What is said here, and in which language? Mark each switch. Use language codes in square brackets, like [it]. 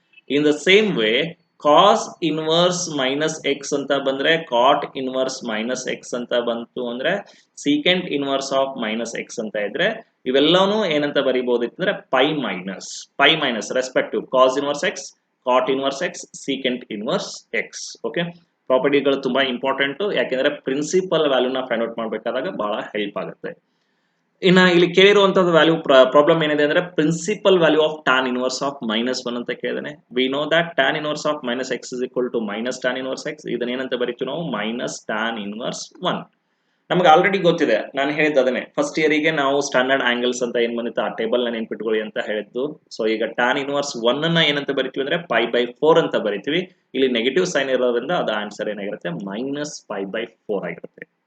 [en] in the same way [kn] cos inverse -x ಅಂತ ಬಂದ್ರೆ ಕಾಟ್ inverse -x ಅಂತ ಬಂತು ಅಂದ್ರೆ ಸೀಕೆಂಟ್ ಇನ್ವರ್ಸ್ ಆಫ್ -x ಅಂತ ಇದ್ರೆ ಇವೆಲ್ಲವೂ ಏನಂತ ಬರಿಬಹುದಿತ್ತು ಅಂದ್ರೆ π minus respective cos inverse x, ಕಾಟ್ inverse x, secant inverse x. Okay, ಪ್ರಾಪರ್ಟಿಗಳು ತುಂಬಾ ಇಂಪಾರ್ಟೆಂಟ್. ಯಾಕೆಂದ್ರೆ ಪ್ರಿನ್ಸಿಪಲ್ ವ್ಯಾಲ್ಯೂನ ಫೈಂಡ್ ಔಟ್ ಮಾಡಬೇಕಾದಾಗ ಬಹಳ ಹೆಲ್ಪ್ ಆಗುತ್ತೆ. ಇನ್ನ ಇಲ್ಲಿ ಕೇಳಿರುವಂತದ್ದು ವ್ಯಾಲ್ಯೂ ಪ್ರಾಬ್ಲಮ್ ಏನಿದೆ ಅಂದ್ರೆ principal value of tan inverse of -1 ಅಂತ ಕೇಳಿದಾನೆ. [en] We know that tan inverse of -x is equal to minus tan inverse x. [kn] ಇದನ್ನ ಏನಂತ ಬರೀತೀವಿ ನಾವು ಮೈನಸ್ tan ಇನ್ವರ್ಸ್ 1. ನಮ್ಗೆ ಆಲ್ರೆಡಿ ಗೊತ್ತಿದೆ, ನಾನು ಹೇಳಿದ್ದು ಅದನ್ನೇ. ಫಸ್ಟ್ ಇಯರಿಗೆ ನಾವು ಸ್ಟ್ಯಾಂಡರ್ಡ್ ಆಂಗಲ್ಸ್ ಅಂತ ಏನ್ ಬಂದಿತ್ತು ಆ ಟೇಬಲ್ ನ ನೆನ್ಪಿಟ್ಕೊಳ್ಳಿ ಅಂತ ಹೇಳಿದ್ದು. ಸೊ ಈಗ tan ಇನ್ವರ್ಸ್ 1 ಅನ್ನ ಏನಂತ ಬರಿತೀವಿ ಅಂದ್ರೆ π/4 ಅಂತ ಬರಿತೀವಿ. ಇಲ್ಲಿ ನೆಗೆಟಿವ್ ಸೈನ್ ಇರೋದ್ರಿಂದ ಅದು ಆನ್ಸರ್ ಏನಾಗಿರುತ್ತೆ ಮೈನಸ್ π/4 ಆಗಿರುತ್ತೆ.